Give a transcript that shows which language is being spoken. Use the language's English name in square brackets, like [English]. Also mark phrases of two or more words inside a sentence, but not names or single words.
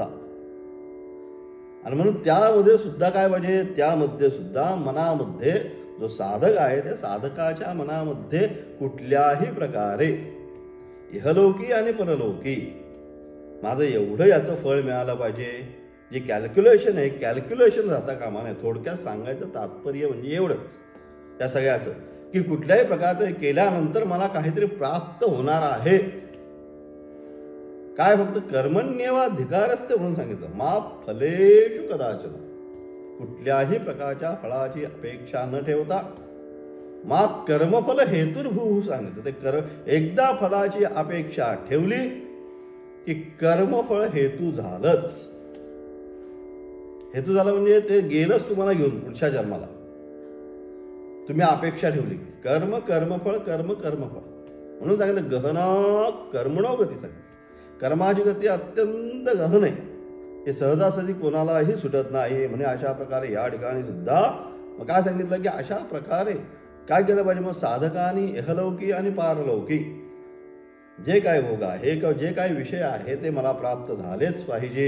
[Marathi] आणि म्हणून त्यामध्ये सुद्धा काय पाहिजे, त्यामध्ये सुद्धा मनामध्ये जो साधक आहे त्या साधकाच्या मनामध्ये कुठल्याही प्रकारे इहलौकी आणि परलौकी माझं एवढं याचं फळ मिळालं पाहिजे, जे कॅल्क्युलेशन आहे, कॅल्क्युलेशन राहता कामा नये. थोडक्यात सांगायचं तात्पर्य म्हणजे एवढंच या सगळ्याचं, की कुठल्याही प्रकारचं केल्यानंतर मला काहीतरी प्राप्त होणार आहे. काय, फक्त [Sanskrit] कर्मण्येवाधिकारस्ते [Marathi] म्हणून सांगितलं, [Sanskrit] मा फलेषु कदाचन, [Marathi] कुठल्याही प्रकारच्या फळाची अपेक्षा न ठेवता, [Sanskrit] मा कर्मफल हेतुर्भूः [Marathi] सांगितलं. ते एकदा फळाची अपेक्षा ठेवली की कर्मफळ हेतू झालंच. हेतू झालं म्हणजे ते गेलंच तुम्हाला घेऊन पुढच्या जन्माला. तुम्ही अपेक्षा ठेवली कर्मफळ कर्मफळ म्हणून सांगितलं, [Sanskrit] गहना कर्मणो गती सांगितलं. [Marathi] कर्माची गती अत्यंत गहन आहे, हे सहजासहजी कोणालाही सुटत नाही. म्हणजे अशा प्रकारे या ठिकाणी सुद्धा मग काय सांगितलं की अशा प्रकारे काय केलं पाहिजे, मग साधकांनी इहलौकी आणि पारलौकी जे काय भोग आहे किंवा जे काही विषय आहे ते मला प्राप्त झालेच पाहिजे.